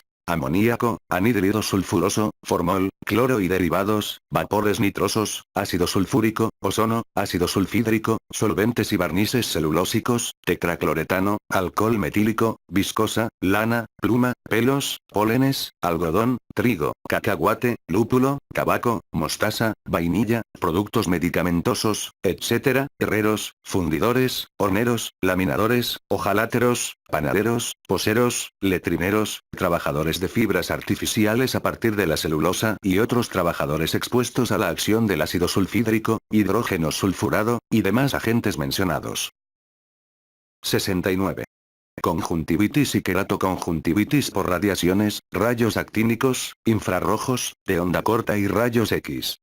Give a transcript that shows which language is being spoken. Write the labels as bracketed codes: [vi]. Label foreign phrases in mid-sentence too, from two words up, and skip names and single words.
[es] Amoníaco, anhídrido sulfuroso, formol, cloro y derivados, vapores nitrosos, ácido sulfúrico, ozono, ácido sulfídrico, solventes y barnices celulósicos, tetracloretano, alcohol metílico, viscosa, lana, pluma, pelos, pólenes, algodón, trigo, cacahuate, lúpulo, tabaco, mostaza, vainilla, productos medicamentosos, etc., herreros, fundidores, horneros, laminadores, hojaláteros, panaderos, poseros, letrineros, trabajadores de fibras artificiales a partir de la celulosa y otros trabajadores expuestos a la acción del ácido sulfídrico, hidrógeno sulfurado, y demás agentes mencionados. 69. Conjuntivitis y queratoconjuntivitis por radiaciones, rayos actínicos, infrarrojos, de onda corta y rayos X.